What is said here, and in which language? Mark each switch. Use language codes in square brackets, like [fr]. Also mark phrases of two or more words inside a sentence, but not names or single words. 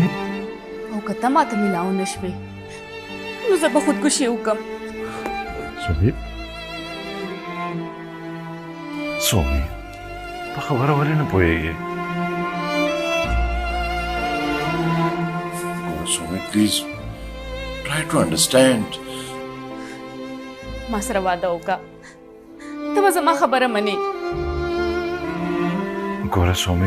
[ps] او که ته ماته میلاو نه شوې نو زه به خودکشي وکړم سومي سومي په خبره ولې نه پوهېږې سومي پلیز [en] try to understand [ps] ما سره واده وکړه ته به زما خبره منې ګوره سومي